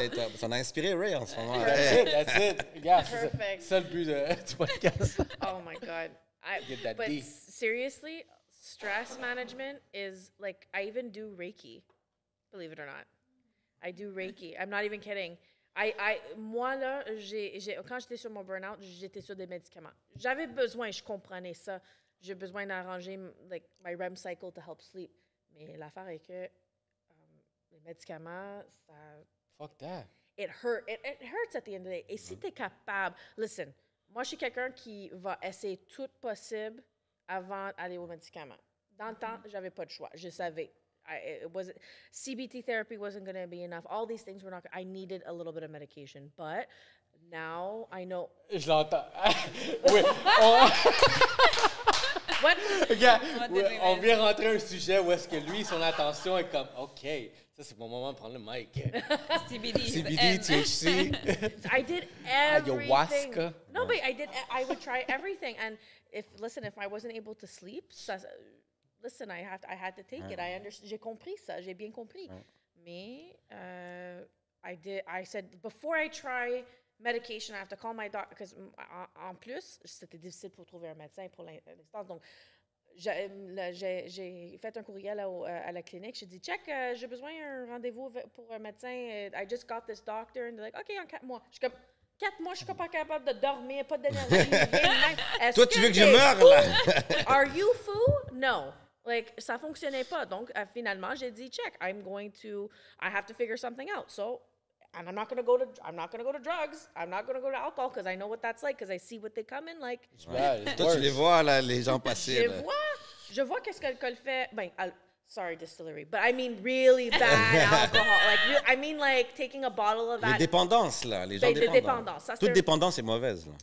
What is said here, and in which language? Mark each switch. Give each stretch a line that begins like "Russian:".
French: Et ça m'a inspiré Ray en ce moment.
English: That's it. Yeah, Perfect.
French: c'est ça le but du podcast.
English: Oh my God. Get that But D. seriously, stress management is like, I even do Reiki, believe it or not. I do Reiki. I'm not even kidding.
French: Moi, là, quand j'étais sur mon burn-out, j'étais sur des médicaments. J'avais besoin, je comprenais ça. J'ai besoin d'arranger
English: like, my REM cycle to help sleep.
French: Mais l'affaire est que les médicaments, ça...
English: Fuck that. It hurts at the end of the day.
French: Et si tu es capable...
English: Listen,
French: moi, je suis quelqu'un qui va essayer tout possible avant d'aller aux médicaments. Dans le temps, j'avais pas de choix. Je savais.
English: CBT therapy wasn't going to be enough. All these things were not... I needed a little bit of medication. But now I know...
French: Je l'entends. Oui.
English: What?
French: Regarde, on vient rentrer un sujet où est-ce que lui, son attention est comme, OK, ça c'est mon moment de prendre le mic.
English: CBD, THC, I did everything. ayahuasca. No, but I would try everything. And if I wasn't able to sleep, listen, I had to take it.
French: J'ai compris ça, j'ai bien compris.
English: Mais I said before I try medication, I have to call my doctor because
French: en plus, c'était difficile pour trouver un médecin pour l'instant. Donc j'ai fait un courriel à la clinique. J'ai dit, check, j'ai besoin d'un rendez-vous pour un médecin.
English: I just got this doctor. And they're like, OK,
French: en 4 mois. Je suis comme, 4 mois, je suis pas capable de dormir, pas d'énergie. Toi, tu veux que je meure, là?
English: Are you fou? No.
French: Like, ça fonctionnait pas. Donc, finalement, j'ai dit, check,
English: I have to figure something out. So, and I'm not gonna go to drugs. I'm not gonna go to alcohol because I know what that's like because I see what they come in like.
French: Toi, tu les vois, là, les gens passer. Je vois qu'est-ce que l'alcool fait.
English: Ben, sorry, distillery, but I mean really bad alcohol. Like, I mean like taking a bottle of that.
French: Les dépendances, là, les gens dépendants. Toute dépendance est mauvaise, là.